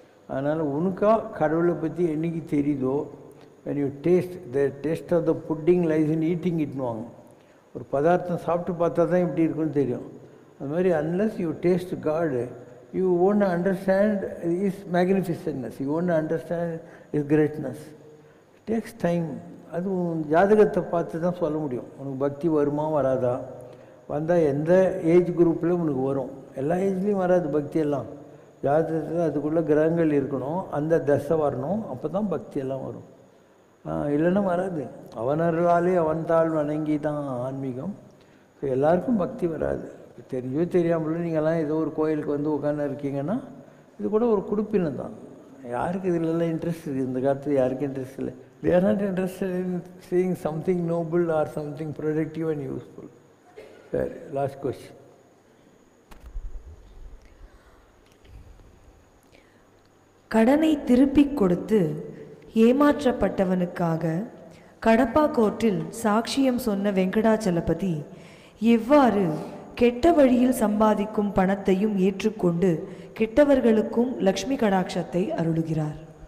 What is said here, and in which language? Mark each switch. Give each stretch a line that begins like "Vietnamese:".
Tamil: அதனால் உனக்கா கடவுளை பற்றி என்றைக்கு தெரியுதோ,
English: when you taste, the taste of the pudding lies in eating it
Tamil: னுவாங்க. ஒரு பதார்த்தம் சாப்பிட்டு பார்த்தா தான் எப்படி இருக்குன்னு தெரியும். அது மாதிரி
English: unless you taste God, you won't understand His magnificentness, you won't understand His greatness. It takes time.
Tamil: அது ஜாதகத்தை பார்த்து தான் சொல்ல முடியும் உனக்கு பக்தி வருமா வராதா. வந்தால் எந்த ஏஜ் குரூப்பில் உனக்கு வரும். எல்லா ஏஜ்லேயும் வராது பக்தியெல்லாம். ஜாதகத்தில் அதுக்குள்ளே கிரகங்கள் இருக்கணும், அந்த தசை வரணும், அப்போ தான் பக்தியெல்லாம் வரும். இல்லைன்னா வராது. அவனர்களாலே அவன்தாள் வணங்கி தான் ஆன்மீகம். ஸோ எல்லாருக்கும் பக்தி வராது. தெரிஞ்சோ தெரியாமலும் நீங்கள்லாம் ஏதோ ஒரு கோயிலுக்கு வந்து உட்காந்து இருக்கீங்கன்னா இது கூட ஒரு குடுப்பினம் தான். யாருக்கு இதிலெல்லாம் இன்ட்ரெஸ்ட் இருக்குது? இந்த காலத்தில் யாருக்கும் இன்ட்ரெஸ்ட் இல்லை.
English: They are not interested in seeing something noble or something productive and useful. சரி, last question.
Tamil: கடனை திருப்பிக் கொடுத்து ஏமாற்றப்பட்டவனுக்காக கடப்பா கோர்ட்டில் சாட்சியம் சொன்ன வெங்கடாச்சலபதி எவ்வாறு கெட்ட வழியில் சம்பாதிக்கும் பணத்தையும் ஏற்றுக்கொண்டு கெட்டவர்களுக்கும் லக்ஷ்மி கடாட்சத்தை அருளுகிறார்.